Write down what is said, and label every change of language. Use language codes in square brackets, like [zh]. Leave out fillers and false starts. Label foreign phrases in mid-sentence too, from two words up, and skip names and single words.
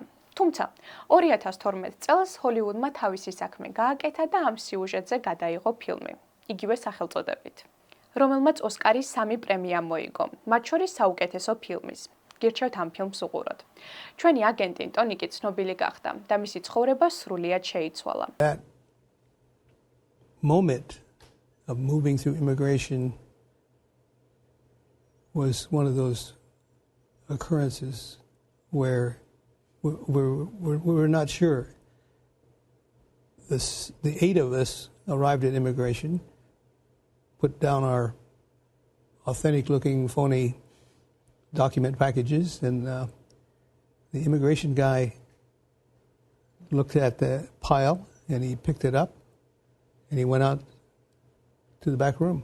[ka] თუმცა 2012 წელს ჰოლივუდმა თავისი საქმე გააკეთა და ამ სიუჟეტზე გადაიღო ფილმი, იგივე სახელწოდებით, რომელმაც ოსკარის 3 პრემია მოიგო, მათ შორის საუკეთესო ფილმის. გირჩევთ ამ ფილმს უყუროთ. ჩვენი აგენტი ტონი კი ცნობილი გახდა და მისი ცხოვრება სრულიად შეიცვალა. [en] That moment of moving through immigration was one of those occurrences where we were not sure. The 8 of us arrived at immigration, put down our authentic-looking, phony document packages, and the immigration guy looked at the pile, and he picked it up, and he went out to the back room.